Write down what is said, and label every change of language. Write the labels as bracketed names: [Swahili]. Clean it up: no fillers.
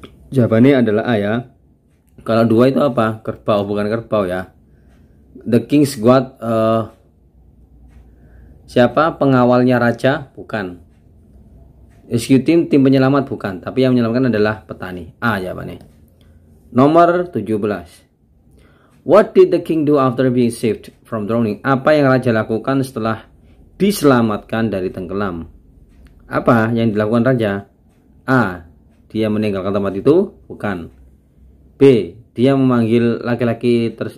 [Indonesian] Jawabannya adalah A ya. Kalau 2 itu apa? Kerbau, bukan kerbau ya. [English] The King's Guard, [Indonesian] siapa? Pengawalnya raja? Bukan. Rescue Team, tim penyelamat? Bukan. Tapi yang menyelamatkan adalah petani. A jawabannya. Nomor 17. [English] What did the king do after being saved from drowning? [Indonesian] Apa yang raja lakukan setelah diselamatkan dari tenggelam? Apa yang dilakukan raja? A. Dia meninggalkan tempat itu? Bukan. B. Dia memanggil laki-laki.